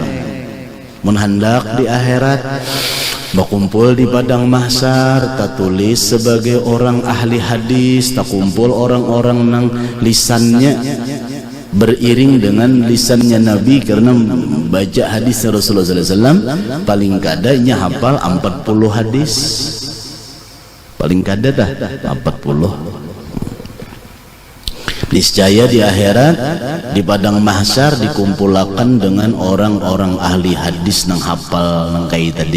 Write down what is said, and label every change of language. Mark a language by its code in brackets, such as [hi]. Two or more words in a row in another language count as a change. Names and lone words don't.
[id] Mun hendak di akhirat berkumpul di padang mahsyar, tak tulis sebagai orang ahli hadis, tak kumpul orang-orang nang lisannya beriring dengan lisannya Nabi karena baca hadis Rasulullah SAW. [bjn] Paling kadanya hafal 40 hadis, paling kada dah 40. [id] Niscaya di akhirat di padang mahsyar dikumpulkan dengan orang-orang ahli hadis nang hafal nang kayak tadi.